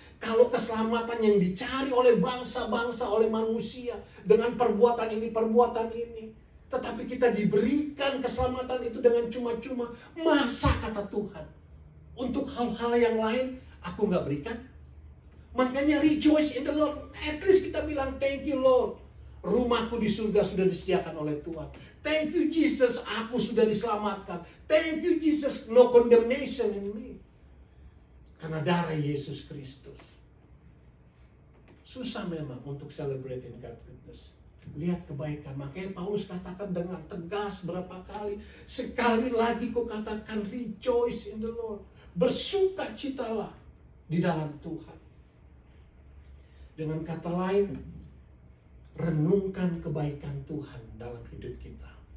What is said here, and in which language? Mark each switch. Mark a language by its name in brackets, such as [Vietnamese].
[Indonesian] Kalau keselamatan yang dicari oleh bangsa-bangsa, oleh manusia, dengan perbuatan ini, tetapi kita diberikan keselamatan itu dengan cuma-cuma, masa kata Tuhan, untuk hal-hal yang lain aku nggak berikan? Makanya [English] rejoice in the Lord. At least [Indonesian] kita bilang [English] thank you Lord. [Indonesian] Rumahku di surga sudah disediakan oleh Tuhan. [English] Thank you Jesus, [Indonesian] aku sudah diselamatkan. [English] Thank you Jesus, no condemnation in me. [Indonesian] Karena darah Yesus Kristus. Susah memang untuk [English] celebrating God's goodness. [Indonesian] Lihat kebaikan. Makanya Paulus katakan dengan tegas berapa kali. Sekali lagi ku katakan [English] rejoice in the Lord. [Indonesian] Bersukacitalah di dalam Tuhan. Dengan kata lain, renungkan kebaikan Tuhan dalam hidup kita.